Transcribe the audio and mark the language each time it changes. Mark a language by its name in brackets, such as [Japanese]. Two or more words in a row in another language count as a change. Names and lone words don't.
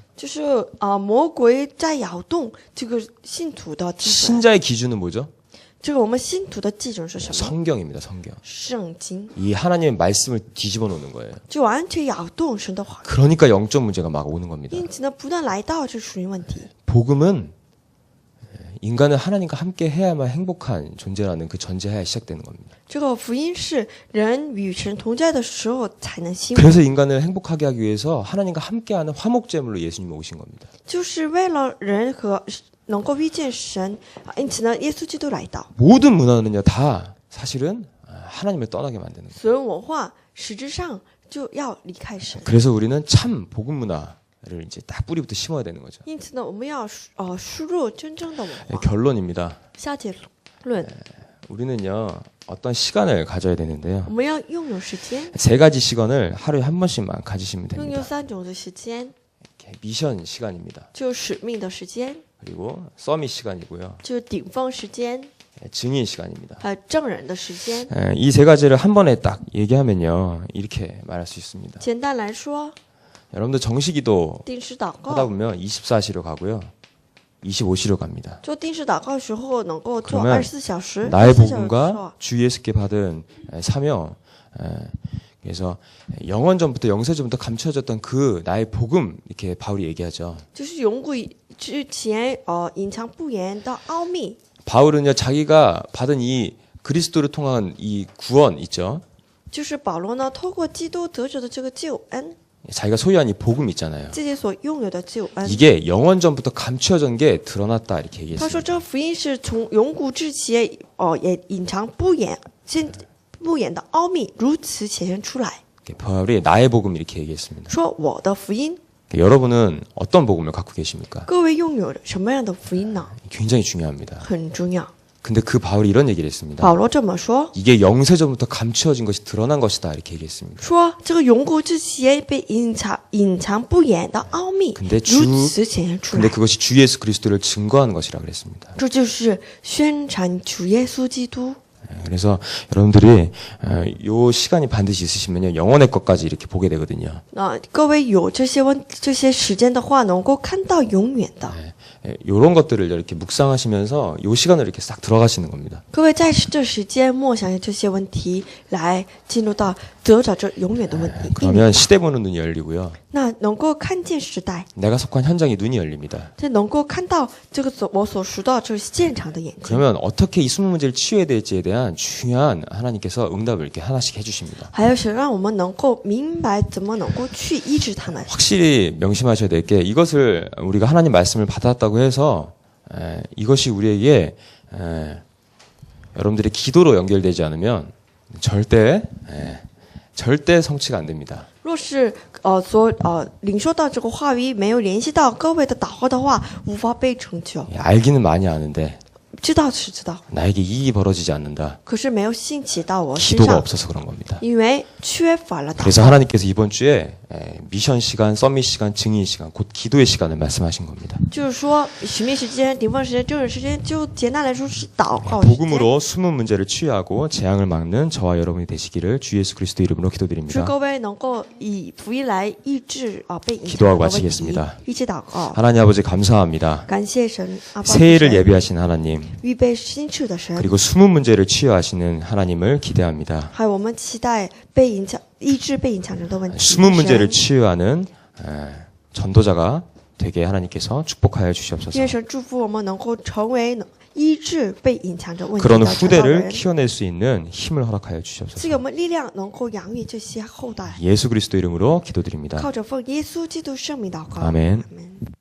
[Chinese] 就是魔鬼在摇动这个信徒的基准。 [Korean] 신자의 기준은 뭐죠? [Chinese] 这个我们信徒的基准是什么？ [Korean] 성경입니다. 성경. [Chinese] 圣经， [Korean] 이 하나님의 말씀을 뒤집어 놓는 거예요. [Chinese] 就完全摇动神的话， [Korean] 그러니까 영적 문제가 막 오는 겁니다. [Chinese] 因此呢，不断来到这属灵问题。 [Korean] 복음은 인간은 하나님과 함께 해야만 행복한 존재라는 그 전제하에 시작되는 겁니다. [Chinese] 这个福音是人与神同在的时候才能幸福， [Korean] 그래서 인간을 행복하게 하기 위해서 하나님과 함께하는 화목제물로 예수님이 오신 겁니다. [Chinese] 就是为了人和能够遇见神啊，因此呢，耶稣基督来到。 [Korean] 모든 문화는요 다 사실은 하나님을 떠나게 만드는 거예요. [Chinese] 所有文化实质上就要离开神， [Korean] 그래서 우리는 참 복음 문화를 이제 딱 뿌리부터 심어야 되는 거죠. [Chinese] 因此呢，我们要输入真正的文 [Korean] 예, [Chinese] 化。 [Korean] 결론입니다. [Chinese] 下结论， [Korean] 우리는요 어떤 시간을 가져야 되는데요. [Chinese] 我们要拥有时间， [Korean] 세 가지 시간을 하루에 한 번씩만 가지시면 [Chinese] 拥有 [Korean] 됩니다. [Chinese] 3种的时间， [Korean] 이렇게 미션 시간입니다. [Chinese] 就使命的时间， [Korean] 그리고 서밋 시간이고요. [Chinese] 就是顶峰时间， [Korean] 증인 시간입니다. [Chinese] 还有证人的时间。 [Korean] 이 세 가지를 한 번에 딱 얘기하면요 이렇게 말할 수 있습니다. [Chinese] 简单来说， [Korean] 여러분들 정식기도 [Chinese] 定时祷 [Korean] 하다 [Chinese] 告， [Korean] 보면 24시로 가고요. 25시로 갑니다. [Chinese] 做定时祷告的时候能够做 [Korean] 그러면 [Chinese] 24小时， [Korean] 나의 [Chinese] 24小时的时候 [Korean] 복음과 주 예수께 받은 사명, 그래서 영원전부터 영세전부터 감춰졌던 그 나의 복음 이렇게 바울이 얘기하죠. [Chinese] 就是永古之前隐藏不言的奥秘。 [Korean] 바울은요 자기가 받은 이 그리스도를 통한 이 구원 있죠. [Chinese] 就是保罗呢，透过基督得着的这个救恩， [Korean] 자기가 소유한 이 복음 있잖아요. [Chinese] 自己所拥有的救恩。 [Korean] 이게 영원전부터 감춰진 게 드러났다 이렇게 [Chinese] 他说， [Korean] 얘기했습니다. [Chinese] 这福音是从永古之前也隐藏不言的奥秘，如此显现出来。 [Korean] 바울이 나의 복음 이렇게 얘기했습니다. [Chinese] 说我的福音， [Korean] 여러분은 어떤 복음을 갖고 계십니까? [Chinese] 各位拥有什么样的福音呢？ [Korean] 굉장히 중요합니다. [Chinese] 很重要。 [Korean] 근데 그 바울이 이런 얘기를 했습니다. [Chinese] 保罗这么说， [Korean] 이게 영세전부터 감추어진 것이 드러난 것이다 이렇게 얘기했습니다. [Chinese] 说这个永古之前被隐藏不言的奥秘， [Korean] 근데 [Chinese] 如此显现出 [Korean] 근데 [Chinese] 来。 [Korean] 그것이 주 예수 그리스도를 증거하는 것이라 그랬습니다. [Chinese] 这就是宣传主耶稣基督。 [Korean] 그래서 여러분들이 요 시간이 반드시 있으시면요 영원의 것까지 이렇게 보게 되거든요. [Chinese] 各位有这些时间的话，能够看到永远的。 [Korean] 요런 것들을 이렇게 묵상하시면서 요 시간을 이렇게 싹 들어가시는 겁니다. [Chinese] 各位在这时间默想这些问题，来进入到得着这永远的问题。 [Korean] 그러면 시대 보는 눈이 열리고요. [Chinese] 那能够看见时代， [Korean] 내가 속한 현장의 눈이 열립니다. [Chinese] 这能够看到这个我所说到这现场的眼睛。 [Korean] 그러면 어떻게 이 숨은 문제를 치유해야 될지에 대한 중요한 하나님께서 응답을 이렇게 하나씩 해주십니다. [Chinese] 还有是让我们能够明白怎么能够去医治他们。 [Korean] 확실히 명심하셔야 될 게 이것을 우리가 하나님 말씀을 받았다고 해서 이것이 우리에게 여러분들의 기도로 연결되지 않으면 절대 성취가 안 됩니다. [Chinese] 若是领受到这个话语没有联系到各位的祷告的话，无法被成就。 [Korean] 알기는 많이 아는데 [Chinese] 知道是知道， [Korean] 나에게 이익이 벌어지지 않는다. [Chinese] 可是没有兴起到我身 [Korean] 기도가 [Chinese] 上， [Korean] 없어서 그런 겁니다. [Chinese] 因为缺乏了祷 [Korean] 그래서 [Chinese] 告。 [Korean] 하나님께서 이번 주에 미션 시간, 서밋 시간, 증인 시간, 곧 기도의 시간을 말씀하신 겁니다. [Chinese] 就是说，使命时间、顶峰时间、证人时间，就简单来说是祷告时间。 [Korean] 복음으로 숨은 문제를 치유하고 재앙을 막는 저와 여러분이 되시기를 주 예수 그리스도 이름으로 [Chinese] 是 [Korean] 기도드립니다. [Chinese] 各位能够以福音来医治被影响 [Korean] 기도하고 [Chinese] 的问题 [Korean] 마치겠습니다 ， [Chinese] 一起祷告。 [Korean] 하나님 아버지 감사합니다. [Chinese] 感谢神，阿爸父 [Korean] 새해를 [Chinese] 神 [Korean] 예비하신 하나님 [Chinese] 预备新次的神， [Korean] 그리고 숨은 문제를 치유하시는 하나님을 기대합니다. [Chinese] 还有我们期待被影响、医治被影响人的问题。 [Korean] 숨은 문제를 [Chinese] 神 [Korean] 치유하는 전도자가 되게 하나님께서 축복하여 주시옵소서. [Chinese] 愿神祝福我们能够成为医治被隐藏着问题 [Korean] 그런 [Chinese] 的传道 [Korean] 후대를 [Chinese] 人， [Korean] 키워낼 수 있는 힘을 허락하여 [Chinese] 赐 [Korean] 주시옵소서. [Chinese] 给我们力量，能够养育这些后代。 [Korean] 예수 그리스도 이름으로 기도드립니다. [Chinese] 靠着奉耶稣基督圣名祷告。 [Korean] 아멘. 아멘